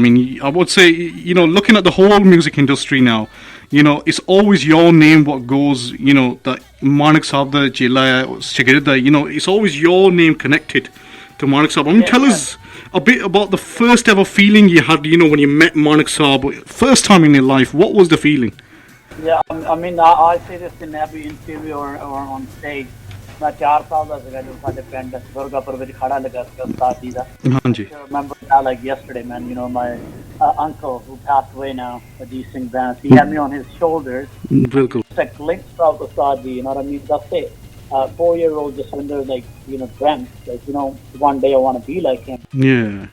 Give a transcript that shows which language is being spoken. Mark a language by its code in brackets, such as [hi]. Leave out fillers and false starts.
[en] I mean, I would say, looking at the whole music industry now, it's always your name what goes, that Manik Saab da Jela Shagirda, it's always your name connected to Manik Saab. I mean, tell us a bit about the first ever feeling you had, when you met Manik Saab, first time in your life. What was the feeling? Yeah, I mean, I say this in every interview or on stage. [pa] मैं 4 साल ਦਾ ਸੀਗਾ ਜਦੋਂ ਸਾਡੇ ਪਿੰਡ ਦੁਰਗਾਪੁਰ ਵਿੱਚ ਖੜਾ ਲੱਗਾ ਸੀ ਉਸਤਾਦ ਜੀ ਦਾ। ਹਾਂਜੀ। [en] I remember that like yesterday, man. You know, my uncle who passed away now, Ajit Singh Vance, he had me on his shoulders. [hi] बिल्कुल। [en] It's a glimpse of Ustad ji, you know what I mean? That's it. 4-year-old Jaswinder, like, dreamt, like, one day I want to be like him. Yeah.